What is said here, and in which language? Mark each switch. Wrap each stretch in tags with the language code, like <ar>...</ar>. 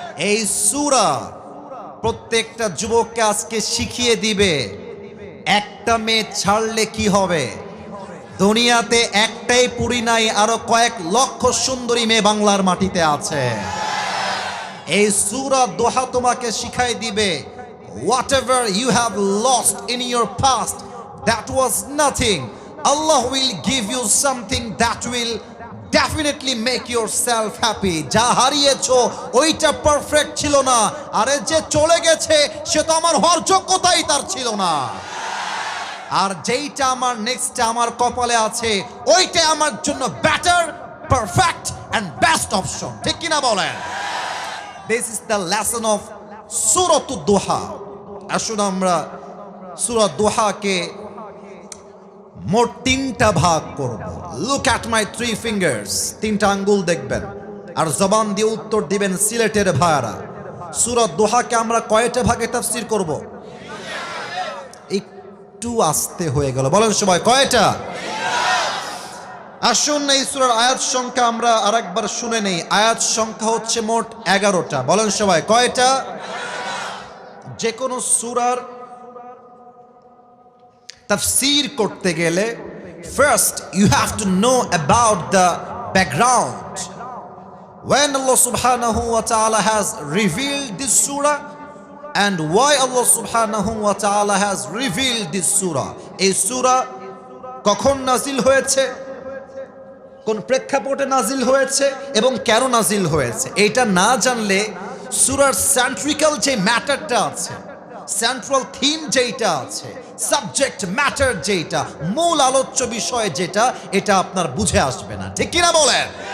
<bn>এই সূরা প্রত্যেকটা যুবককে আজকে শিখিয়ে দিবে, একটা মেয়ে ছাড়লে কি হবে। দুনিয়াতে একটাই পুরী নাই, আরো কয়েক লক্ষ সুন্দরী মেয়ে বাংলার মাটিতে আছে। এই সূরা দোহা তোমাকে শিখাই দিবে,</bn> <en>whatever you have lost in your past, that was nothing. Allah will give you something that will definitely make yourself happy.</en> <bn>যা হারিয়েছো ওইটা পারফেক্ট ছিল না, আরে যে চলে গেছে সে তো আমার হওয়ার যোগ্যতাই তার ছিল না। আর যেইটা আমার নেক্সট আমার কপালে আছে ওইটা আমার জন্য better, perfect and best option. ঠিক কিনা বলেন?</bn> <en>This is the lesson of Suratud Duha.</en> <bn>আসুন আমরা সূরা দুহাকে মোট 3টা ভাগ করব।</bn> <en>Look at my 3 fingers.</en> <bn>3টা আঙ্গুল দেখবেন আর জবান দিয়ে উত্তর দিবেন সিলেটের ভাইরা। সূরা দুহাকে আমরা কয়টা ভাগে তাফসীর করব? একটু আস্তে হয়ে গেল, বলেন সবাই কয়টা? আসুন এই সূরার আয়াত সংখ্যা আমরা আরেকবার শুনে নেই। আয়াত সংখ্যা হচ্ছে মোট 11টা। বলেন সবাই কয়টা? যে কোনো সূরার তাফসীর করতে গেলে</bn> <en>First you have to know about the background. When Allah subhanahu wa ta'ala has revealed this surah and why Allah subhanahu wa ta'ala has revealed this surah.</en> <bn>এই সূরা কখন নাজিল হয়েছে, কোন প্রেক্ষাপটে নাজিল হয়েছে এবং কেন নাজিল হয়েছে, এটা না জানলে সূরার সেন্ট্রিক্যাল যে ম্যাটারটা আছে, সেন্ট্রাল থিম যেটা আছে, সাবজেক্ট ম্যাটার যেটা, মূল আলোচ্য বিষয় যেটা, এটা আপনার বুঝে আসবে না। ঠিক কিনা বলেন?</bn>